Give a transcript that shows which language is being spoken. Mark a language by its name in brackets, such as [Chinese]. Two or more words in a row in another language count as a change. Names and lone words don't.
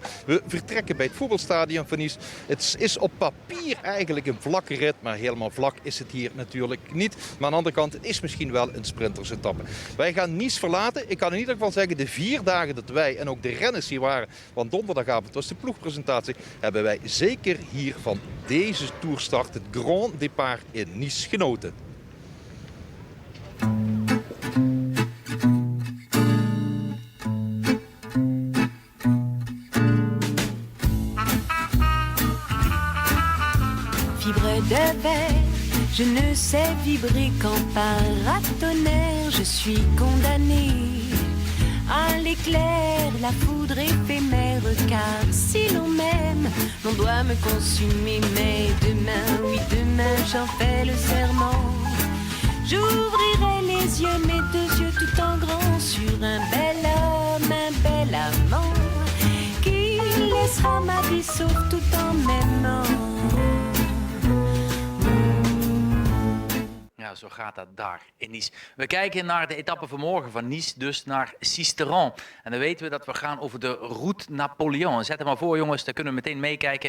[Dutch] We vertrekken bij het voetbalstadion van Nice. Het is op papier eigenlijk een vlakke rit, maar helemaal vlak is het hier natuurlijk niet. Maar aan de andere kant, het is misschien wel een sprintersetappe. Wij gaan Nice verlaten. Ik kan in ieder geval zeggen, de 4 dagen dat wij en ook de renners hier waren, want donderdagavond was de ploegpresentatie, hebben wij zeker hier van deze toerstart, het Grand Départ in Nice, genoten. [French] Fibre de verre, je ne sais vibrer qu'en paratonnerre, je suis condamné à l'éclair, la foudre éphémère, car si l'on m'aime, l'on doit me consumer. Mais demain, oui demain, j'en fais le serment. J'ouvrirai les yeux, mes 2 yeux tout en grand, sur un bel homme, un bel amant, qui laissera ma vie sauve tout en m'aimant. [Dutch] Ja, zo gaat dat daar in Nice. We kijken naar de etappe van morgen van Nice, dus naar Sisteron. En dan weten we dat we gaan over de Route Napoleon. Zet hem maar voor, jongens, daar kunnen we meteen meekijken.